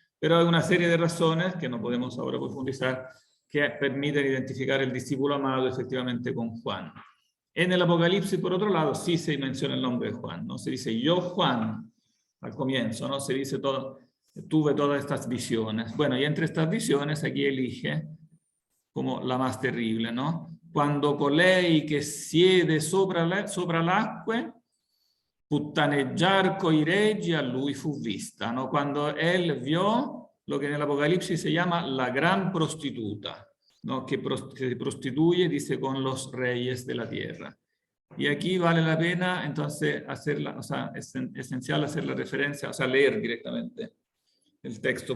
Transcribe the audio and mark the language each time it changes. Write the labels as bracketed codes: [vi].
[es] Pero hay una serie de razones que no podemos ahora profundizar que permiten identificar el discípulo amado efectivamente con Juan. En el Apocalipsis, por otro lado, sí se menciona el nombre de Juan, ¿no? Se dice, yo Juan, al comienzo, ¿no? Se dice tuve todas estas visiones. Bueno, y entre estas visiones aquí elige como la más terrible, ¿no? [it] Quando colei che siede sopra l'acque, puttaneggiar coi regi a lui fu vista, ¿no? [es] Cuando él vio lo que en el Apocalipsis se llama la gran prostituta, ¿no?, que se prostituye, dice, con los reyes de la tierra. Y aquí vale la pena entonces hacerla, o sea, es esencial hacer la referencia, o sea, leer directamente el texto.